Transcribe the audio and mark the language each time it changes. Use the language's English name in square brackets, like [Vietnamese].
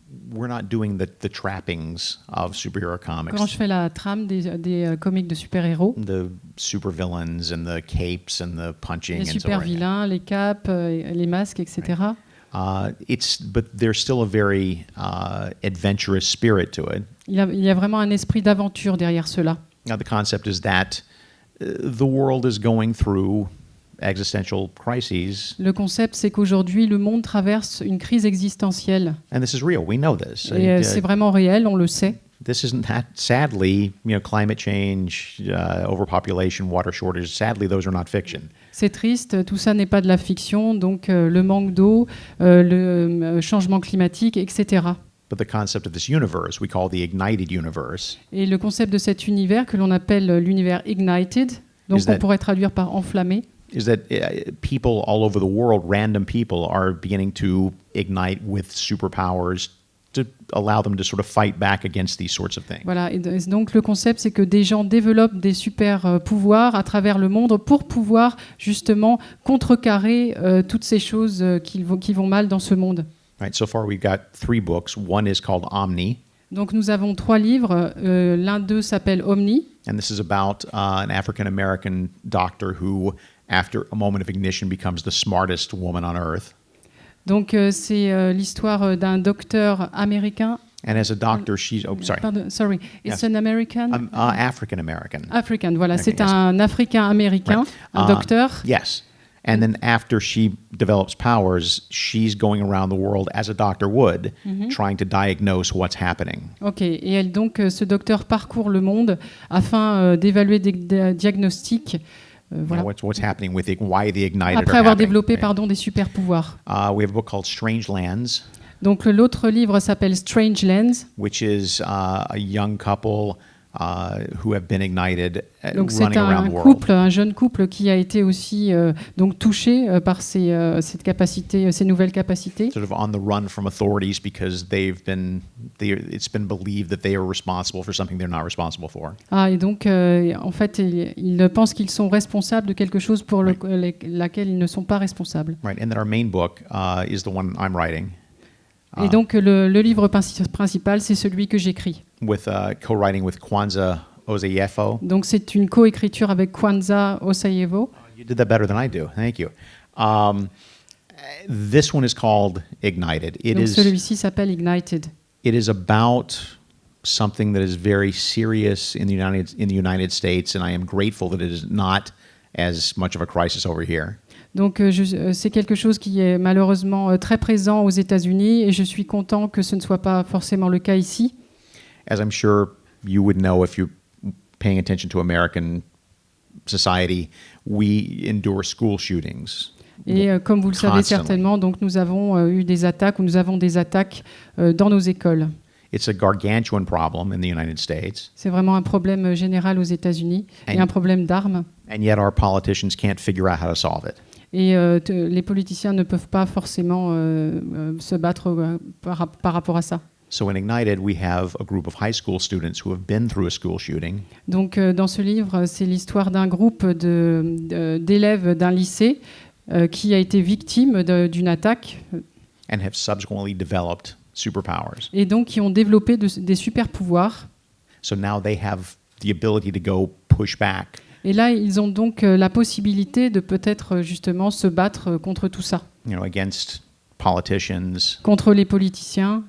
[English] We're not doing the trappings of superhero comics. [French] Quand je fais la trame des comics de super-héros, [English] the supervillains and the capes and the punching, [French] les super-vilains, les capes, les masques, etc. [English] But there's still a very adventurous spirit to it. [French] Il y a vraiment un esprit d'aventure derrière cela. [English] Now the concept is that the world is going through existential crises. [French] Le concept, c'est qu'aujourd'hui, le monde traverse une crise existentielle. [English] And this is real. We know this. [French] Et c'est vraiment réel, on le sait. [English] This isn't that. Sadly, climate change, overpopulation, water shortage. Sadly, those are not fiction. [French] C'est triste, tout ça n'est pas de la fiction, donc le manque d'eau, le changement climatique, etc. [English] But the concept of this universe, we call the ignited universe, [French] Et le concept de cet univers que l'on appelle l'univers ignited, donc [English] Is that- [French] on pourrait traduire par enflammé, [English] is that people all over the world, random people, are beginning to ignite with superpowers to allow them to sort of fight back against these sorts of things. [French] voilà. Et donc le concept, c'est que des gens développent des super pouvoirs à travers le monde pour pouvoir justement contrecarrer toutes ces choses qui vont mal dans ce monde. [English] Right. So far, we've got 3 books. One is called Omni, [French] Donc nous avons 3 livres. L'un d'eux s'appelle Omni. [English] and this is about an African American doctor who, after a moment of ignition, becomes the smartest woman on earth. [French] Donc c'est l'histoire d'un docteur américain. [English] And as a doctor, she's sorry, Pardon, sorry, it's Yes. an American. African American. African, voilà, Okay, [French] c'est [English] yes. [French] un Africain américain, un docteur. [English] Yes. And then after she develops powers, she's going around the world as a doctor would, trying to diagnose what's happening. [French] Ok, et elle donc ce docteur parcourt le monde afin d'évaluer des diagnostics. Voilà. [English] What's happening with it, why the ignited [French] Après [English] are [French] avoir [English] happening, [French] développé [English] right? [French] des super pouvoirs. [English] We have a book called Strange Lands, [French] Donc l'autre livre s'appelle Strange Lands. [English] which is a young couple who have been ignited, [French] Donc c'est [English] running around [French] un [English] the world. [French] couple, un jeune couple qui a été aussi donc touché par cette capacité, ces nouvelles capacités. [English] Sort of on the run from authorities because it's been believed that they are responsible for something they're not responsible for. [French] Ah, et donc en fait ils pensent qu'ils sont responsables de quelque chose pour laquelle ils ne sont pas responsables. [English] Right, and then our main book is the one I'm writing, [French] Et donc le livre principal, c'est celui que j'écris. [English] with co-writing with Kwanzaa Osayefo. [French] Donc c'est une coécriture avec Kwanzaa Osayevo. [English] You did that better than I do. Thank you. This one is called Ignited. [French] Donc celui-ci s'appelle Ignited. [English] It is about something that is very serious in the United States, and I am grateful that it is not as much of a crisis over here. [French] Donc c'est quelque chose qui est malheureusement très présent aux États-Unis et je suis content que ce ne soit pas forcément le cas ici. [English] As I'm sure you would know if you're paying attention to American society, we endure school shootings. [French] Et comme vous le savez [English] Constantly. [French] certainement, donc nous avons eu des attaques ou nous avons des attaques dans nos écoles. [English] It's a gargantuan problem in the United States, [French] C'est vraiment un problème général aux États-Unis et un problème d'armes. [English] and yet our politicians can't figure out how to solve it. [French] Et les politiciens ne peuvent pas forcément se battre par rapport à ça. [English] So in Ignited, we have a group of high school students who have been through a school shooting, [French] Donc dans ce livre, c'est l'histoire d'un groupe d'élèves d'un lycée qui a été victime d'une attaque [English] and have subsequently developed superpowers. [French] et donc qui ont développé des super pouvoirs. [English] So now they have the ability to go push back. [French] Et là, ils ont donc la possibilité de peut-être justement se battre contre tout ça, [English] Against politicians, [French] contre les politiciens,